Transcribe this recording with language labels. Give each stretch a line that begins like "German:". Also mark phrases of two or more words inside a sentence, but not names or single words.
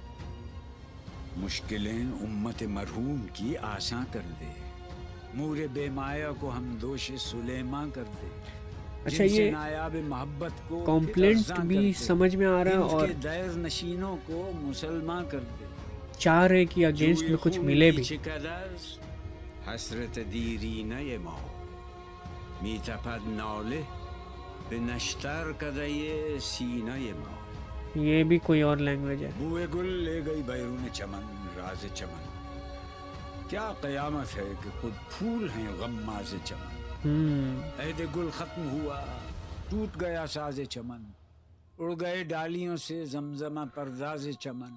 Urdu: مشکلیں امت مرحوم کی آساں کر دے، مور بے مایا کو ہم دوش سلیماں کر دے. اچھا، جن سے یہ نایاب محبت کو کمپلینٹ ارزاں بھی کر دے، سمجھ میں آ رہا ہے ہند اور کے دیر نشینوں کو مسلمان کر دے. چاہ رہے کہ اگینسٹ میں کچھ ملے بھی.
Persian: حسرت دیری نہ ما می تپد ناله به نشتر کده سینه ما.
Urdu: یہ بھی کوئی اور لینگویج ہے. بوئے گل لے گئی بیرون چمن راز چمن. کیا قیامت ہے کہ خود پھول ہیں غماز چمن. عہد گل ختم ہوا ٹوٹ گیا ساز چمن. اڑ گئے ڈالیوں سے زمزمہ پرداز چمن.